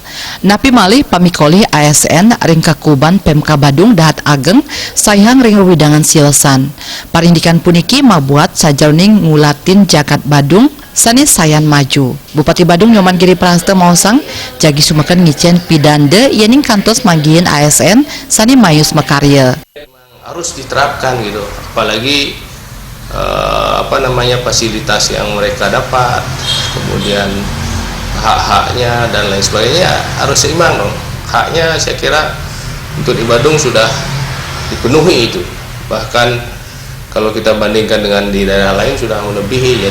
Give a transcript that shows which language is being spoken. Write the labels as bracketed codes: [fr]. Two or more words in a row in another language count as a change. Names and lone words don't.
[ban] Napi malih pamikolih ASN ringkakuban Pemka Badung dahat ageng sayang ring widangan silesan. Parindikan puniki mabuat sajroning ngulatin Jagat Badung sane sayan maju. Bupati Badung Nyoman Giri Praste maosang jagi sumeken ngicen pidande yening kantos manggihin ASN sane mayus mekarya. [id] Harus diterapkan gitu, apalagi fasilitas yang mereka dapat, kemudian hak-haknya dan lain sebagainya harus seimbang dong. Haknya saya kira untuk di Badung sudah dipenuhi itu, bahkan kalau kita bandingkan dengan di daerah lain sudah melebihi.